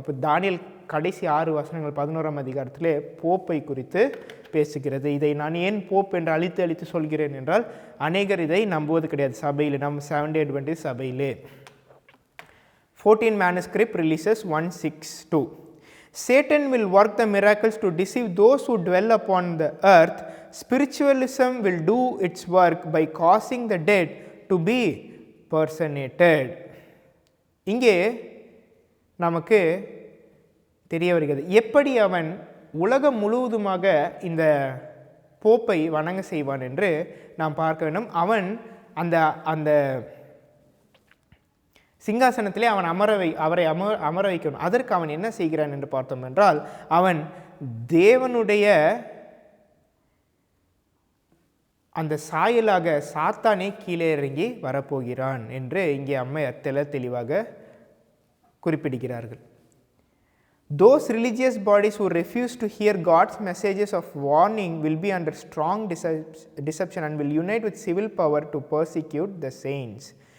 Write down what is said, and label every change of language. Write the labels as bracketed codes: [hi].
[ta] அப்போ தானியேல் கடைசி 6 வசனங்கள் 11ஆம் அதிகாரத்திலே போப்பை குறித்து பேசுகிறது. இதை நான் ஏன் போப் என்று அழித்து சொல்கிறேன் என்றால் அநேகர் இதை நம்புவது கிடையாது. சபையில் நம்ம 7 Adventist சபையிலே 14 [en] manuscript releases [ta] 162. [en] Satan will work the miracles to deceive those who dwell upon the earth. Spiritualism will do its work by causing the dead to be personated. [ta] இங்கே நமக்கு தெரிய வருகிறது எப்படி அவன் உலகம் முழுவதுமாக இந்த போப்பை வணங்க செய்வான் என்று நாம் பார்க்க வேண்டும். அவன் அந்த சிங்காசனத்திலே அவன் அவரை அமர வைக்கணும். அதற்கு அவன் என்ன செய்கிறான் என்று பார்த்தோம் என்றால் அவன் தேவனுடைய அந்த சாயலாக சாத்தானே கீழே இறங்கி வரப்போகிறான் என்று இங்கே அம்மையார் தெளிவாக குறிப்பிடுகிறார்கள். [en] Those religious bodies who refuse to hear God's messages of warning will be under strong deception and will unite with civil power to persecute the saints.